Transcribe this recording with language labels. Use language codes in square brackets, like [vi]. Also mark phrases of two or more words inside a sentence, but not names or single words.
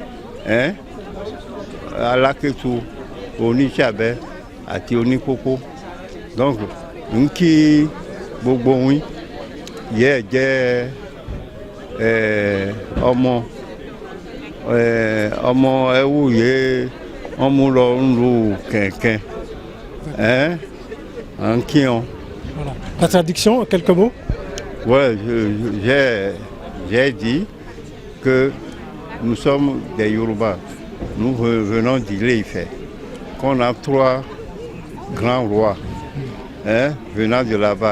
[yo] Alákétu Oníṣàbẹ́ àti Onípópó donc n kí gbogbo wín yẹ jẹ́ ọmọ ẹwúyẹ ọmọ lọ ń lu kẹ̀kẹ́ un kion. [fr] Voilà. La traduction, en quelques mots? Ouais, j'ai dit que nous sommes des Yoruba. Nous venons d'Ilé-Ifẹ̀. Qu'on a 3 grands rois venant de là-bas.